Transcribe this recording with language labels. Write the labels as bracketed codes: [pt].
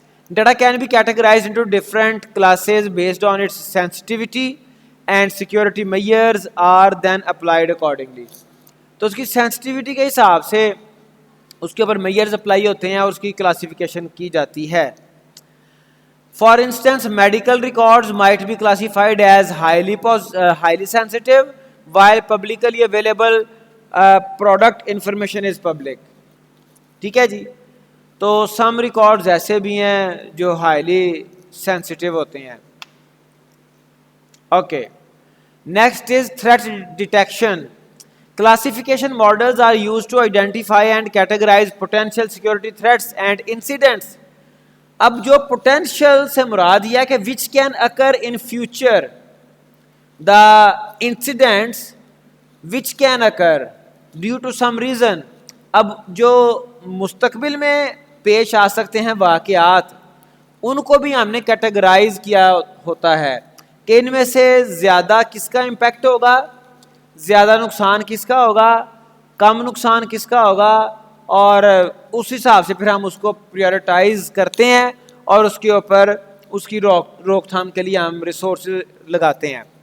[en] Data can be categorised into different classes based on its sensitivity and security measures are then applied accordingly. [ur] تو اس کی sensitivity کے حساب سے اس کے اوپر میئرز اپلائی ہوتے ہیں اور اس کی کلاسیفیکیشن کی جاتی ہے. [en] For instance, medical records might be classified as highly sensitive, while publicly available product information is public. [ur] ٹھیک ہے جی. تو سم ریکارڈز ایسے بھی ہیں جو ہائیلی سینسٹیو ہوتے ہیں. [en] Okay, next is threat detection. Classification models are used to identify and categorize potential security threats and incidents. [ur] اب جو potential سے مراد یہ ہے کہ [en] which can occur in future, the incidents which can occur due to some reason. [ur] اب جو مستقبل میں پیش آ سکتے ہیں واقعات, ان کو بھی ہم نے کیٹیگرائز کیا ہوتا ہے کہ ان میں سے زیادہ کس کا امپیکٹ ہوگا, زیادہ نقصان کس کا ہوگا, کم نقصان کس کا ہوگا, اور اس حساب سے پھر ہم اس کو پریورٹائز کرتے ہیں اور اس کے اوپر اس کی روک تھام کے لیے ہم ریسورسز لگاتے ہیں.